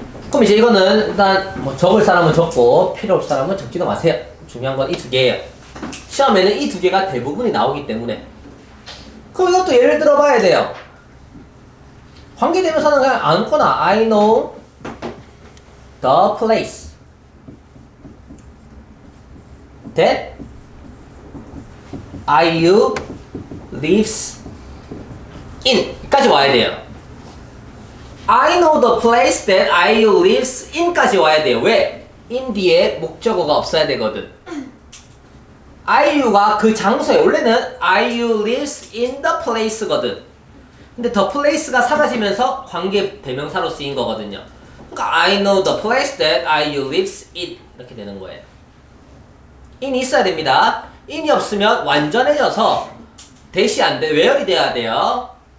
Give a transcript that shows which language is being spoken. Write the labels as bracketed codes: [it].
[ko] 그럼 이제 이거는 일단 뭐 적을 사람은 적고 필요 없을 사람은 적지도 마세요. 중요한 건 이 두 개예요. 시험에는 이 두 개가 대부분이 나오기 때문에. 그럼 이것도 예를 들어 봐야 돼요. 관계대명사는 그냥 아무거나 [en] I know the place that IU lives in [ko] 까지 와야 돼요. [en] I know the place that IU lives in [ko] 까지 와야 돼요. 왜? in 뒤에 목적어가 없어야 되거든. [en] IU가 [ko] 그 장소에, 원래는 [en] IU lives in the place거든. [ko] 근데 the place가 사라지면서 관계 대명사로 쓰인 거거든요. 그러니까 [en] I know the place that IU lives in [ko] 이렇게 되는 거예요. in이 있어야 됩니다. in이 없으면 완전해져서 대시 안 돼. where이 돼야 돼요.